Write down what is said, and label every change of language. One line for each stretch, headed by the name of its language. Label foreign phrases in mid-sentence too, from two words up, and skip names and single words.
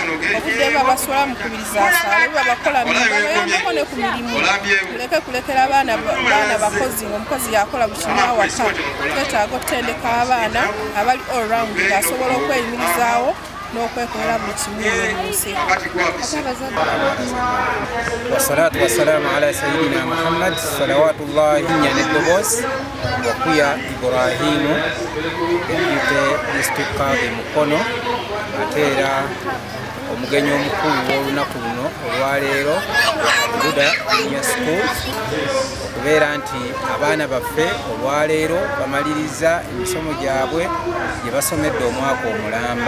Ganda: Obudde babaswala mukubiriza asaale bwe babakola bayambeko ne ku mirimu. Muleke kulekera abaana bakozi ng'omukozi yakola buli kimu awaka. Twetaaga okutendeka abaana abali
English: all round
Ganda: ng'asobola okweyimirizaawo n'okwekolera buli kimu mu nsi.
Arabic: والصلاة والسلام على سيدنا محمد صلوات الله
Ganda: nyane Dobozi Wakuya Ibrahimu
English: Deputy District
Ganda: Kaadi Mukono ate era omugenyi omukulu w'olunaku luno olwaleero Al-Huda Junior School okubeera nti abaana baffe olwaleero bamaliriza emisomo gyabwe gye basomedde omwaka omulamba.